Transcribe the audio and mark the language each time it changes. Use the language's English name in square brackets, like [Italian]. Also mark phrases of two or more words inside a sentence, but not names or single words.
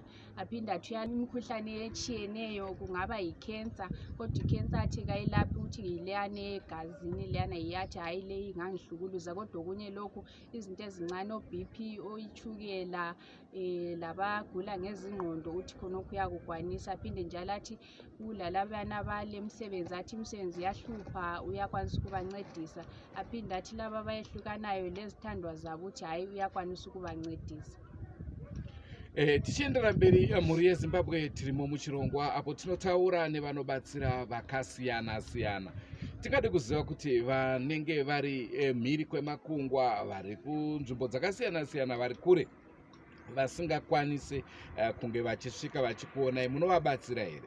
[North Ndebele] Aphinde athi imikhuhlane etshiyeneyo, kungaba yi-cancer, kodwa i-cancer athi kayilaphi uthi yileyana egazini leyana yiyathi hayi le ingangihlukuluza, kodwa okunye lokhu izinto ezincane o-BP, oyitshukela, labagula ngezingqondo uthi khonokho uyakukwanisa. Aphinde njalo athi kulalabana bale msebenzi, athi imisebenzi yahlupha uyakwanisa ukubancedisa. Aphinde athi laba abayehlukanayo lezithandwa zabo uthi hayi uyakwanisa ukubancedisa. [Shona] Tichiendera mberi mhuri yeZimbabwe tirimo muchirongwa apo tinotaura nevanobatsira vakasiyana siyana. Tingade kuziva kuti vanenge vari mhiri kwemakungwa, vari kunzvimbo dzakasiyana siyana, vari kure, vasingakwanisi kunge vachisvika vachikuonai, munovabatsira here?